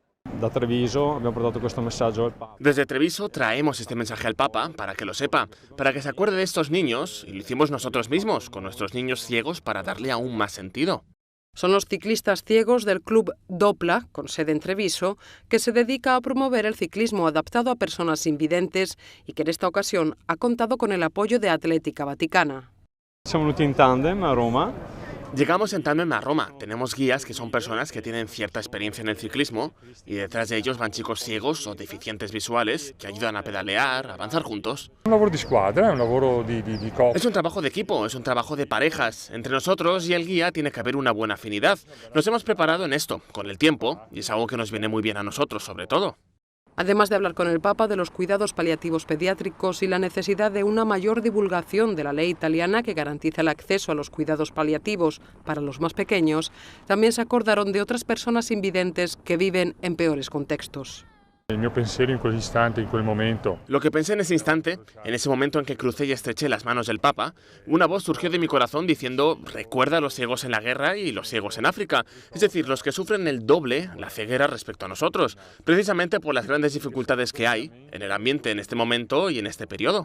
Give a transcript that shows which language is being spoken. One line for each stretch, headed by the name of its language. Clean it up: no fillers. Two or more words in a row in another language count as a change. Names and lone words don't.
Spanish: Desde Treviso traemos este mensaje al Papa para que lo sepa, para que se acuerde de estos niños, y lo hicimos nosotros mismos, con nuestros niños ciegos, para darle aún más sentido. Son los ciclistas ciegos del Club Doppla, con sede en Treviso, que se dedica a promover el ciclismo adaptado a personas invidentes y que en esta ocasión ha contado con el apoyo de Atlética Vaticana.
Italian: Siamo venuti in tandem a Roma.
Spanish: Llegamos en tándem a Roma. Tenemos guías que son personas que tienen cierta experiencia en el ciclismo y detrás de ellos van chicos ciegos o deficientes visuales que ayudan a pedalear, a avanzar juntos.
Italian: Un lavoro di squadra, un lavoro di coppia.
Spanish: Es un trabajo de equipo, es un trabajo de parejas. Entre nosotros y el guía tiene que haber una buena afinidad. Nos hemos preparado en esto, con el tiempo, y es algo que nos viene muy bien a nosotros, sobre todo. Además de hablar con el Papa de los cuidados paliativos pediátricos y la necesidad de una mayor divulgación de la ley italiana que garantiza el acceso a los cuidados paliativos para los más pequeños, también se acordaron de otras personas invidentes que viven en peores contextos.
Italian: Il mio pensiero in quell'istante, in quel momento.
Spanish: Lo que pensé en ese instante, en ese momento en que crucé y estreché las manos del Papa, una voz surgió de mi corazón diciendo: recuerda a los ciegos en la guerra y los ciegos en África, es decir, los que sufren el doble, la ceguera respecto a nosotros, precisamente por las grandes dificultades que hay en el ambiente en este momento y en este periodo.